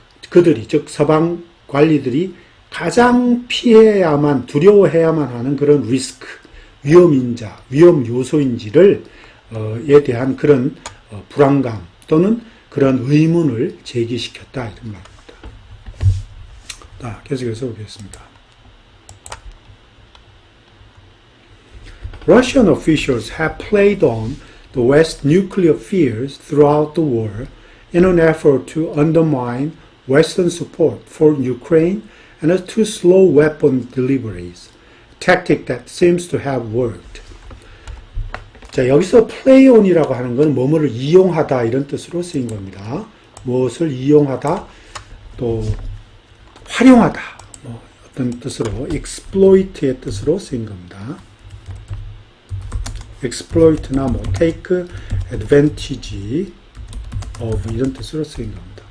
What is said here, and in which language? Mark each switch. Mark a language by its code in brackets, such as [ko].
[ko] 그들이, 즉 서방 관리들이 가장 피해야만, 두려워해야만 하는 그런 리스크, 위험 요소인지를 에 대한 그런 불안감 또는 그런 의문을 제기시켰다 이런 말입니다. 자, 계속해서 보겠습니다. [en] Russian officials have played on the West's nuclear fears throughout the war in an effort to undermine Western support for Ukraine and to slow weapon deliveries, a tactic that seems to have worked. [ko] 자, 여기서 play on이라고 하는 건 뭐뭐를 이용하다 이런 뜻으로 쓰인 겁니다. 무엇을 이용하다, 또 활용하다, 뭐 어떤 뜻으로 exploit의 뜻으로 쓰인 겁니다. exploit나 뭐 [en] take advantage of [ko] 이런 뜻으로 쓰인 겁니다.